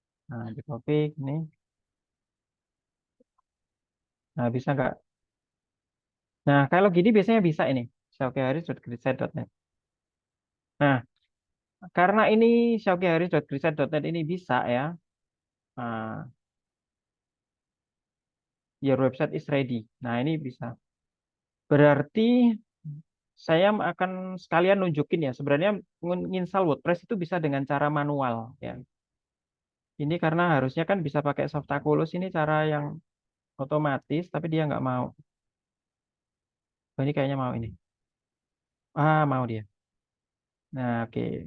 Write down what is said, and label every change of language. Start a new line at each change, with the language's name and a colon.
Indonesian: Nah, di copy gini. Nah, bisa nggak? Nah, kalau gini biasanya bisa ini. shaukiharis.gridset.net. Nah, karena ini shaukiharis.gridset.net ini bisa ya.
English: ah, Your website is ready.
Indonesian: Nah, ini bisa. Berarti saya akan sekalian nunjukin ya. Sebenarnya menginstal WordPress itu bisa dengan cara manual ya. Ini karena harusnya kan bisa pakai Softaculous ini cara yang otomatis, tapi dia nggak mau. Oh, ini kayaknya mau ini. Mau dia. Nah, oke.